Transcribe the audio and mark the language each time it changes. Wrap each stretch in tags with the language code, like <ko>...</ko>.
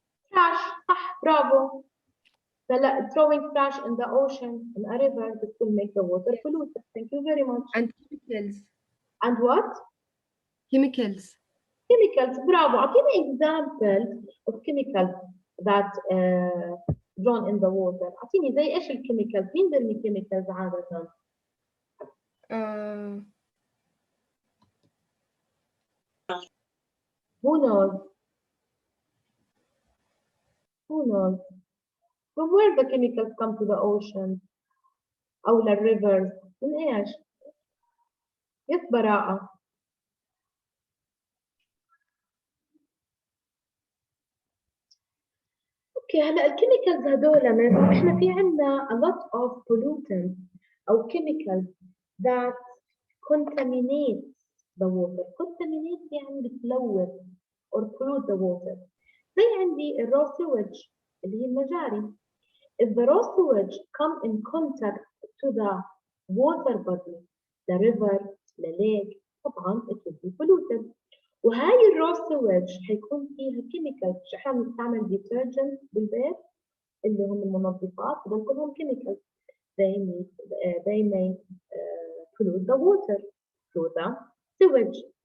<en>Trash,</en> <ar>صح,</ar> <en>bravo. Throwing trash in the ocean, in a river, this will make the water polluted. Thank you very much. And chemicals. And what? Chemicals. Chemicals, bravo.</en> <ar>أعطيني</ar> <en>example of chemicals that drawn in the water.</en> <ar>أعطيني زي إيش الكيميكالز؟ مين بيرمي chemicals عادة؟</ar> <en>Who knows? Who knows? From where the chemicals come to the ocean</en> <ar>أو للrivers؟ من إيش؟ يس براءة. اوكي هلا الكيميكالز هدول من احنا في عندنا</ar> <en>a lot of pollutants</en> <ar>او</ar> <en>chemicals that contaminate the water. Contaminate</en> <ar>يعني بتلوث</ar> <en>or pollute the water.</en> <ar>زي عندي الرو sewage اللي هي المجاري.</ar> <en>If the raw sewage come in contact to the water body, the river, the lake,</en> <ar>طبعا</ar> <en>it will be polluted.</en> <ar>وهاي الرو سويج حيكون فيها كيميكالز. احنا بنستعمل ديترجنت بالبيت اللي هم المنظفات هذول كلهم كيميكالز.</ar> <en>they may pollute the water through the sewage.</en>